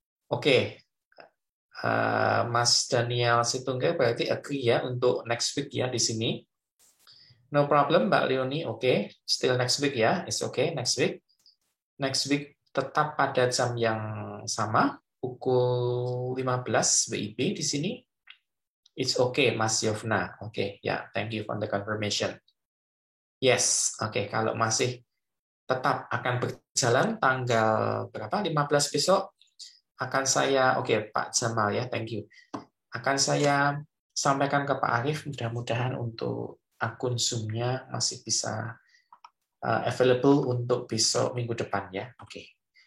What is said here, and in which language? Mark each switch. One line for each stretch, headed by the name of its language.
Indonesian: Oke, Mas Daniel Situnggah berarti agree ya untuk next week ya di sini.
English: No problem, Mbak Leonie.
Indonesian: Oke, still
English: next week ya. It's okay next week.
Indonesian: Next week tetap pada jam yang sama, pukul 15 WIB di sini.
English: It's okay, Mas Yovna. Oke, ya, thank you for the confirmation.
Indonesian: Yes, oke, kalau masih tetap akan berjalan tanggal berapa? 15 besok akan saya, oke Pak Jamal ya,
English: thank you.
Indonesian: Akan saya sampaikan ke Pak Arif, mudah-mudahan untuk akun Zoom-nya masih bisa
English: available
Indonesian: untuk besok minggu depan ya. Oke.